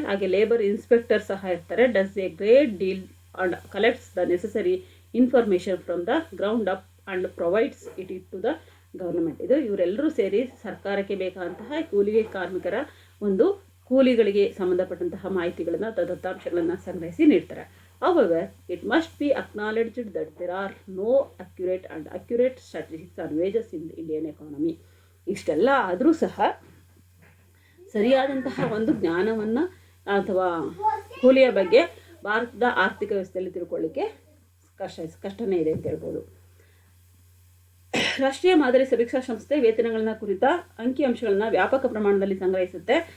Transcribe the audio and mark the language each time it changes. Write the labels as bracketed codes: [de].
[kn] ಹಾಗೆ labour inspector ಸಹ ಇರ್ತಾರೆ. [en] Does a great deal and collects the necessary information from the ground up and provides it to the government. [kn] ಇದು ಇವರೆಲ್ಲರೂ ಸೇರಿ ಸರ್ಕಾರಕ್ಕೆ ಬೇಕಾದಂತಹ ಕೂಲಿಗೆ ಕಾರ್ಮಿಕರ ಒಂದು ಕೂಲಿಗಳಿಗೆ ಸಂಬಂಧಪಟ್ಟಂತಹ ಮಾಹಿತಿಗಳನ್ನು, ದತ್ತಾಂಶಗಳನ್ನು ಸಂಗ್ರಹಿಸಿ ನೀಡ್ತಾರೆ. [en] However, it must be acknowledged that there are no accurate statistics on wages in the Indian economy. [kn] ಇಷ್ಟೆಲ್ಲ ಆದರೂ ಸಹ ಸರಿಯಾದಂತಹ ಒಂದು ಜ್ಞಾನವನ್ನು ಅಥವಾ ಕೂಲಿಯ ಬಗ್ಗೆ ಭಾರತದ ಆರ್ಥಿಕ ವ್ಯವಸ್ಥೆಯಲ್ಲಿ ತಿಳ್ಕೊಳ್ಳಿಕ್ಕೆ ಕಷ್ಟನೇ ಇದೆ ಅಂತ ಹೇಳ್ಬೋದು. ರಾಷ್ಟ್ರೀಯ ಮಾದರಿ ಸಮೀಕ್ಷಾ ಸಂಸ್ಥೆ ವೇತನಗಳನ್ನ ಕುರಿತ ಅಂಕಿಅಂಶಗಳನ್ನು ವ್ಯಾಪಕ ಪ್ರಮಾಣದಲ್ಲಿ ಸಂಗ್ರಹಿಸುತ್ತೆ.